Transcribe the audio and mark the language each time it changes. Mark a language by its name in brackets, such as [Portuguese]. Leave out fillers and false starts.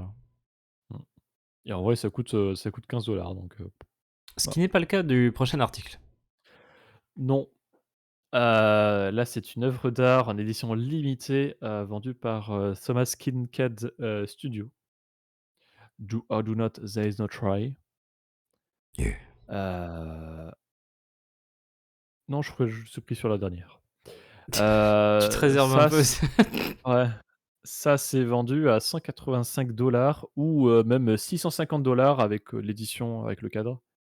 [French] Là. Mmh. Et en vrai ça coûte 15 donc Ce bah, qui n'est pas le cas du prochain article. non. Là, c'est une œuvre d'art en édition limitée, vendue par, Thomas Kincaid, Studio. [English] Do or do not, there is no try. Yeah. [French] Heu, non, je crois que je suis pris sur la dernière. Tu te réserves un Ça peu. c Ouais, ça, c'est vendu à 185 ou même 650 avec, l'édition avec le cadre.